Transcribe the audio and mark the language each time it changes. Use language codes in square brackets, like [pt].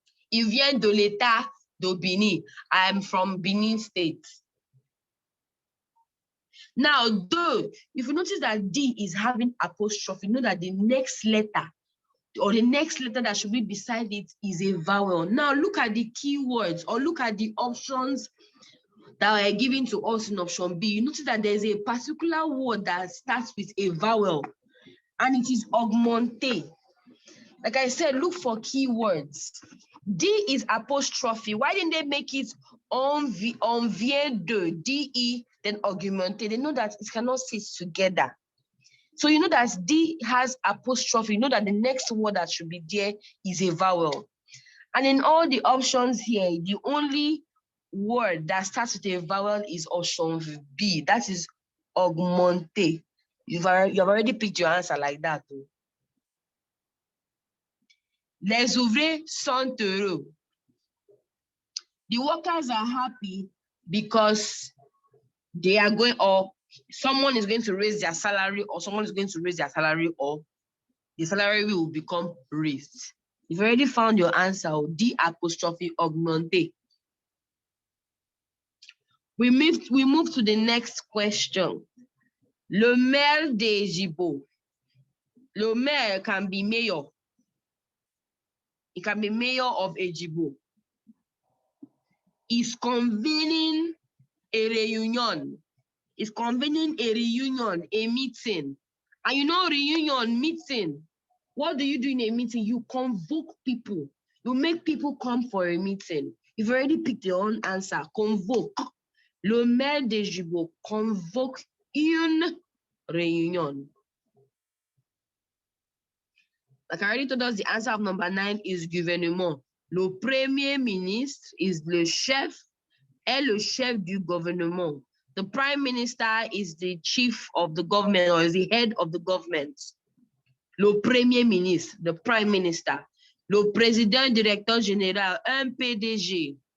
[fr] Il vient de l'État de Benin. [en] I am from Benin State. Now, if you notice that D is having apostrophe, you know that the next letter or the next letter that should be beside it is a vowel. Now, look at the keywords or look at the options that are given to us in option B. You notice that there's a particular word that starts with a vowel, and it is augmenter. Like I said, look for keywords. D is apostrophe. Why didn't they make it on vient de, DE, then augmenter? They know that it cannot sit together. So you know that D has apostrophe. You know that the next word that should be there is a vowel. And in all the options here, the only word that starts with a vowel is option B. That is augmenter. You've already picked your answer like that. Too. [fr] Les ouvriers sont heureux. [en] The workers are happy because they are going, or someone is going to raise their salary, or someone is going to raise their salary, or the salary will become raised. You've already found your answer, D apostrophe augmenter. We move to the next question. [fr] Le maire de Djibo. Le maire [en] can be mayor. It can be mayor of Djibo. Is convening a reunion. Is convening a reunion, a meeting. And you know, reunion, meeting. What do you do in a meeting? You convoke people. You make people come for a meeting. You've already picked your own answer. Convoke. [fr] Le maire de Djibo convoque une réunion. [en] Like I already told us, the answer of number 9 is gouvernement. [fr] Le premier ministre is le chef du gouvernement. [en] The prime minister is the chief of the government or is the head of the government. [fr] Le premier ministre, [en] the prime minister. [fr] Le président directeur général, un PDG.